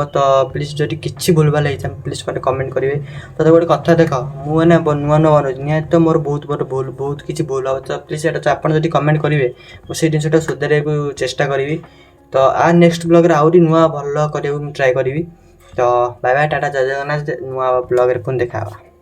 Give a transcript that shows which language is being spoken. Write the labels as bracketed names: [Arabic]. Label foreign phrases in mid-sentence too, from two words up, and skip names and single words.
[Odia] ତ ପ୍ଲିଜ୍ ଯଦି କିଛି ଭୁଲଭାଲ ହେଇଥାଏ ପ୍ଲିଜ୍ ମୋତେ କମେଣ୍ଟ କରିବେ। ତ ଗୋଟେ କଥା ଦେଖ, ମୁଁ ମାନେ ନୂଆ ବନଉଛି ନିହାତି, ତ ମୋର ବହୁତ କିଛି ଭୁଲ ହେବ। ତ ପ୍ଲିଜ୍ ସେଇଟା ତ ଆପଣ ଯଦି କମେଣ୍ଟ କରିବେ ମୁଁ ସେଇ ଜିନିଷଟା ସୁଧାରିବାକୁ ଚେଷ୍ଟା କରିବି। ତ ନେକ୍ସଟ ବ୍ଲଗ୍ରେ ଆହୁରି ନୂଆ ଭଲ କରିବାକୁ ମୁଁ ଟ୍ରାଏ କରିବି। ତ तो [English] bye bye [Odia] ଟାଟା ଜୟ ଜଗନ୍ନାଥ ନୂଆ ବ୍ଲଗ୍ ରେ ପୁଣି ଦେଖା